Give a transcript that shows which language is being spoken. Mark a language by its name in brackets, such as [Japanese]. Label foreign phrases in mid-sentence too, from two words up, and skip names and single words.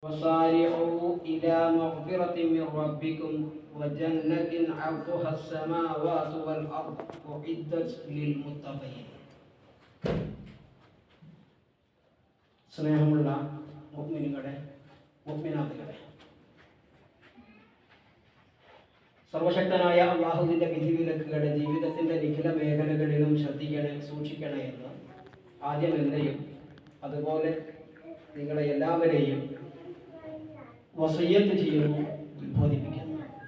[Arabic] وسارعوا إلى مغفرة من ربكم وجنة عرضها السماوات والأرض أعدت للمتقين. [Malayalam] സ്നേഹമുള്ള മുഅ്മിനുകളെ, മുഅ്മിനാത്തുകളെ, സർവശക്തനായ അല്ലാഹുവിന്റെ വിധിവിലക്കുകളെ ജീവിതത്തിന്റെ നിഖില മേഖലകളിലും സൂക്ഷിക്കണേ എന്ന് ആദ്യം എന്നെയും അതുപോലെ നിങ്ങളെ എല്ലാവരെയും വസിയ്യത്ത് ചെയ്യുന്നു, ഉദ്ബോധിപ്പിക്കുന്നു.